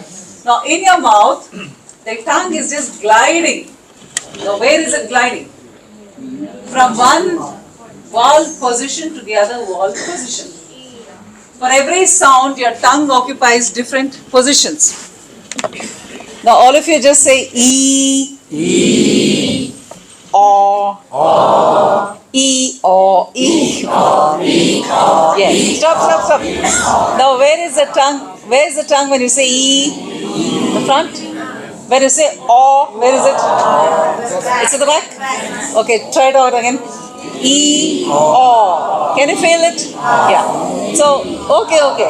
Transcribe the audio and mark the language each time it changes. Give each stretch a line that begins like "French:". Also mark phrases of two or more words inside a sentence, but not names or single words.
English: Now in your mouth, the tongue is just gliding. Now where is it gliding? From one valve position to the other valve position. For every sound, your tongue occupies different positions. Now all of you just say E, E, O, E, O, E, O, E, O. Yes. Stop. Now where is the tongue? Where is the tongue when you say E? The front? When you say O, where is it? It's at the back? Okay, try it out again. E, O. Can you feel it? Yeah. So, okay.